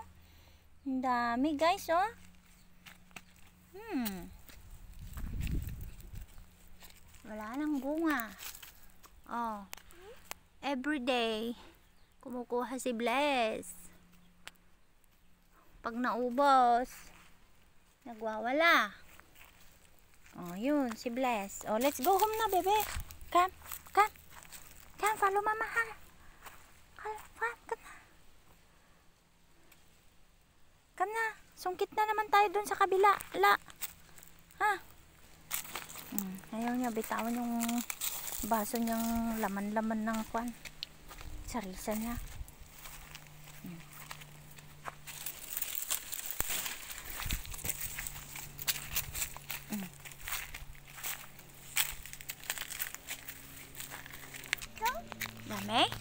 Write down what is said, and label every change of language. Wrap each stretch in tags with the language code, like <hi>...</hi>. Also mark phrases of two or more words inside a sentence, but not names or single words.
<tl>Ang dami, guys, oh. Wala nang bunga. Oh. Everyday, kumukuha si Bless. Pag naubos, nagwawala. Oh, yun, si Bless. Oh,</tl> <en>let's go home</en> <tl>na, bebe.</tl> <en>Come, come. Come, follow mama, ha. Come na. Come na.</en> <tl>Sungkit na naman tayo dun sa kabila. Ala. Ha? Ayaw niya, bitawan yung baso niyang laman-laman ng kwan. Sarisa niya. Dami?</tl>